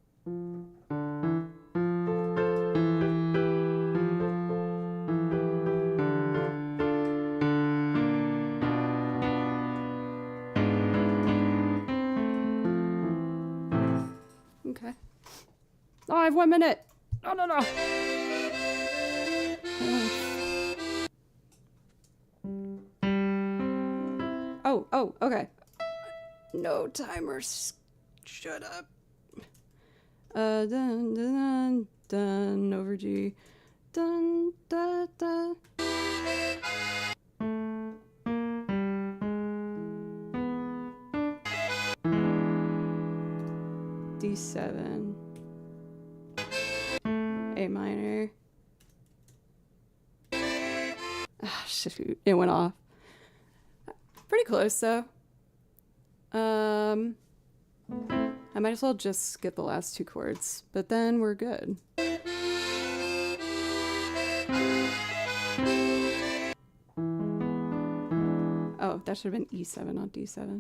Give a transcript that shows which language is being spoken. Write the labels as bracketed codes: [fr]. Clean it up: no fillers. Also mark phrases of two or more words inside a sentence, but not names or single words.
[en] Okay. Oh, I have 1 minute. No, no, no. Oh, okay. No timers. Shut up. Dun, dun, dun, over G. Dun, da, da. D7. A minor. Ah, shoot, it went off. Pretty close though. I might as well just skip the last two chords, but then we're good. Oh, that should have been E7, not D7.